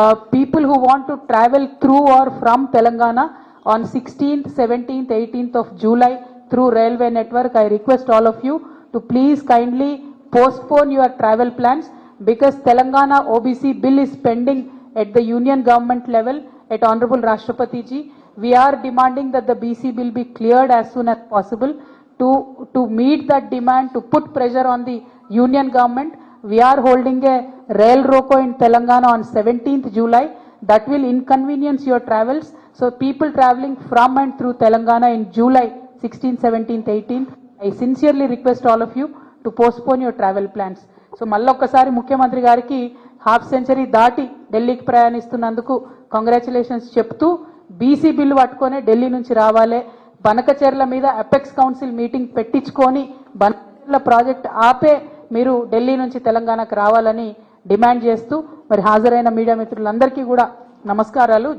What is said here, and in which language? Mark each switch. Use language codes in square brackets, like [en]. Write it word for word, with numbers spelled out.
[en] People who want to travel through or from Telangana on sixteenth seventeenth eighteenth of July through railway network, I request all of you to please kindly postpone your travel plans because Telangana O B C bill is pending at the union government level at Honorable Rashtrapati ji. We are demanding that the B C bill be cleared as soon as possible to, to meet that demand, to put pressure on the union government. We are holding a rail roko in Telangana on seventeenth July. That will inconvenience your travels. So people traveling from and through Telangana in July sixteenth, seventeenth, eighteenth, I sincerely request all of you to postpone your travel plans. [te] So మళ్ళొక్కసారి ముఖ్యమంత్రి గారికి half century దాటి ఢిల్లీకి ప్రయాణిస్తున్నందుకు congratulations చెప్తూ BC bill పట్టుకొని ఢిల్లీ నుంచి రావాలి. బనకచెర్ల మీద అపెక్స్ కౌన్సిల్ మీటింగ్ పెట్టించుకొని బనకచెర్ల ప్రాజెక్ట్ ఆపే మీరు ఢిల్లీ నుంచి తెలంగాణకు రావాలని డిమాండ్ చేస్తూ మరి హాజరైన మీడియా మిత్రులందరికీ కూడా నమస్కారాలు.